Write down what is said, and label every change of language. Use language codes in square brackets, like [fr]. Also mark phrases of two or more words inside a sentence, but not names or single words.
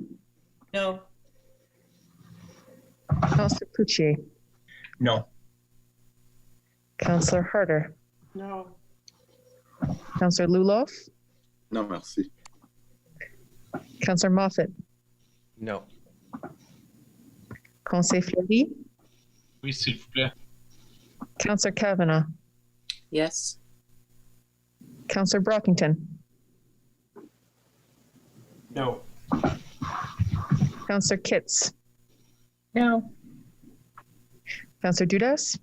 [en] No. Councillor Puccier? No. Councillor Harder? No. Councillor Luloff? No, merci. Councillor Moffat? No. Conseil Fleury? [fr] Oui, s'il vous plaît. [en] Councillor Kavanagh? Yes. Councillor Brockington? No. Councillor Kitts? No. Councillor Dudas?